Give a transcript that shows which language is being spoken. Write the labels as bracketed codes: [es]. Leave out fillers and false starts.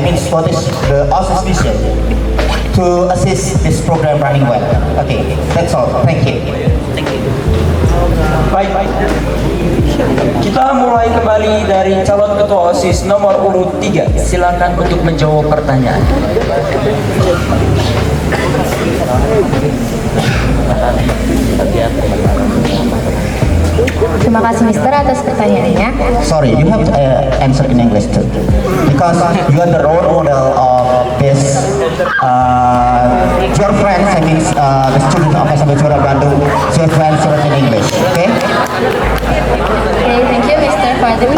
[en] What is the OSIS vision to assist this program running well? Okay, that's all. Thank you. [id] Baik, kita mulai kembali dari calon ketua OSIS nomor urut 3. Silakan untuk menjawab pertanyaan. Terima kasih Mister atas pertanyaannya. [en] Sorry, you have to answer in English too, because you are the role model of this. Your friends, I mean, the student of SMP Juara Bandung, your friends are in English. Okay. Okay, thank you Mister for the